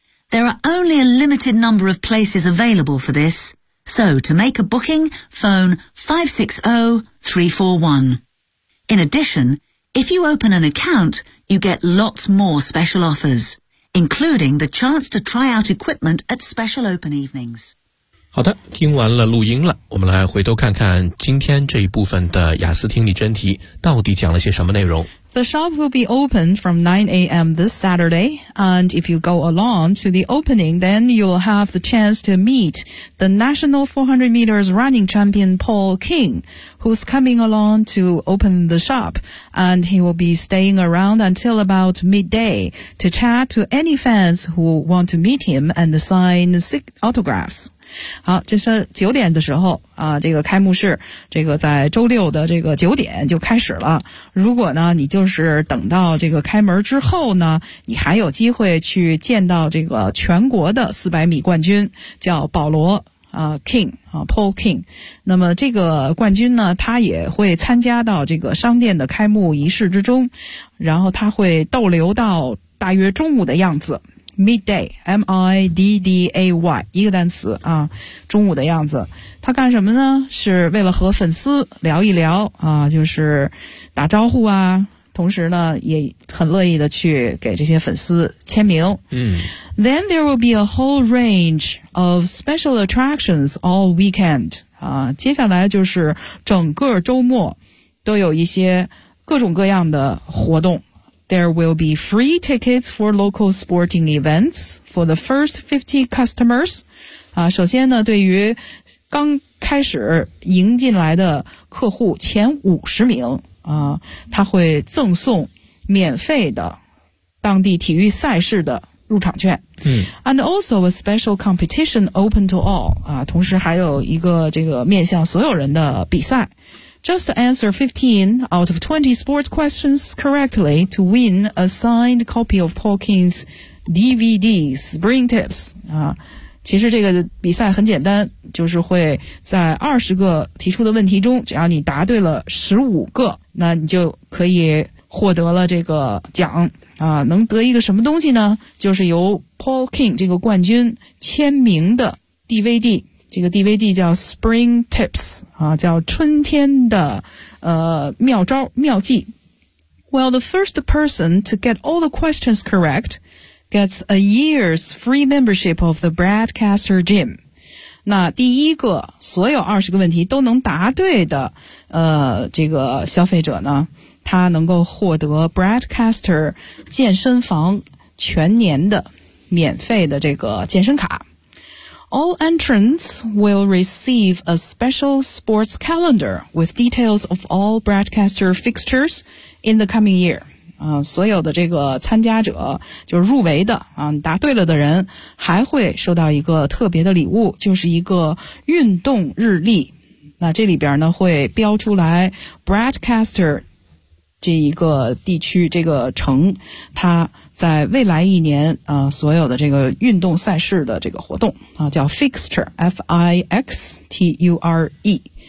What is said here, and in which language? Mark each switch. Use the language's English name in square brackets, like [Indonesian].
[English] There are only a limited number of places available for this, so to make a booking, phone 560-341. In addition, if you open an account,you get lots more special offers, including the chance to try out equipment at special open evenings. [Chinese] 好的，听完了录音了，我们来回头看看今天这一部分的雅思听力真题到底讲了些什么内容。 [English] The shop will be open from 9 a.m. this Saturday, and if you go along to the opening, then you'll have the chance to meet the national 400 meters running champion Paul King, who's coming along to open the shop, and he will be staying around until about midday to chat to any fans who want to meet him and sign six autographs. [Chinese] 好，这是九点的时候啊，这个开幕式，这个在周六的这个九点就开始了。如果呢，你就是等到这个开门之后呢，你还有机会去见到这个全国的400米冠军，叫保罗啊 King 啊 Paul King。那么这个冠军呢，他也会参加到这个商店的开幕仪式之中，然后他会逗留到大约中午的样子。 Midday, M-I-D-D-A-Y, 一个单词啊，中午的样子。他干什么呢？是为了和粉丝聊一聊啊，就是打招呼啊，同时呢也很乐意的去给这些粉丝签名。嗯。 [English] Then there will be a whole range of special attractions all weekend. [Chinese] 啊，接下来就是整个周末都有一些各种各样的活动。 [English] There will be free tickets for local sporting events for the first 50 customers. [Chinese] 啊，首先呢，对于刚开始迎进来的客户前50名啊，他会赠送免费的当地体育赛事的入场券。嗯。 [English] And also a special competition open to all. [Chinese] 啊，同时还有一个这个面向所有人的比赛。 [English] Just answer 15 out of 20 sports questions correctly to win a signed copy of Paul King's DVD Spring Tips. [Chinese] 啊，其实这个比赛很简单，就是会在20个提出的问题中，只要你答对了15个，那你就可以获得了这个奖。啊，能得一个什么东西呢？就是由 Paul King 这个冠军签名的 DVD 这个 DVD 叫 Spring Tips 啊，叫春天的妙招妙计。 [English] Well, the first person to get all the questions correct gets a year's free membership of the Bradcaster Gym. [Chinese] 那第一个所有二十个问题都能答对的这个消费者呢，他能够获得 Bradcaster 健身房全年的免费的这个健身卡。 [English] All entrants will receive a special sports calendar with details of all Bradcaster fixtures in the coming year. [Chinese] 所有的这个参加者，就入围的，答对了的人，还会收到一个特别的礼物，就是一个运动日历。那这里边呢，会标出来 Bradcaster 这一个地区，这个城，它在未来一年所有的这个运动赛事的这个活动叫 fixture, F-I-X-T-U-R-E。